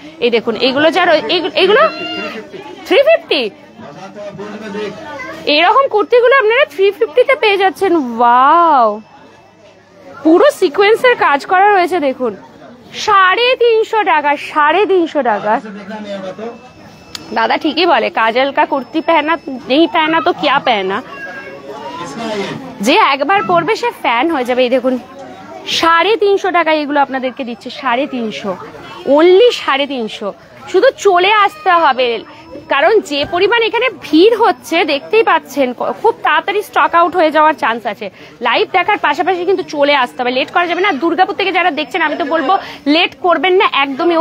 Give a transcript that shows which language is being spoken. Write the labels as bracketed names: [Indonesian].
[Bangla] এই দেখুন এগুলো এগুলো 350, এরকম কুর্তিগুলো আপনারা 350-তে পেয়ে যাচ্ছেন। ওয়াও, পুরো সিকোয়েন্সের কাজ করা রয়েছে, দেখুন 350 টাকা, 350 টাকা। [Hindi] दादा ठीक ही बोले, काजल का कुर्ती पहना नहीं पहना तो क्या पहना, [Bangla] যে একবার পরবে সে ফ্যান হয়ে যাবে। এই দেখুন 350 টাকা এগুলো আপনাদেরকে দিচ্ছে, 350, অনলি 350। শুধু চলে আসতে হবে, কারণ যে পরিমাণ এখানে ভিড় হচ্ছে দেখতেই পাচ্ছেন, খুব তাড়াতাড়ি স্টক আউট হয়ে যাওয়ার চান্স আছে। লাইভ দেখার পাশাপাশি কিন্তু চলে আসতে হবে, লেট করা যাবে না। দুর্গাপুর থেকে যারা দেখছেন আমি তো বলবো লেট করবেন না একদমই।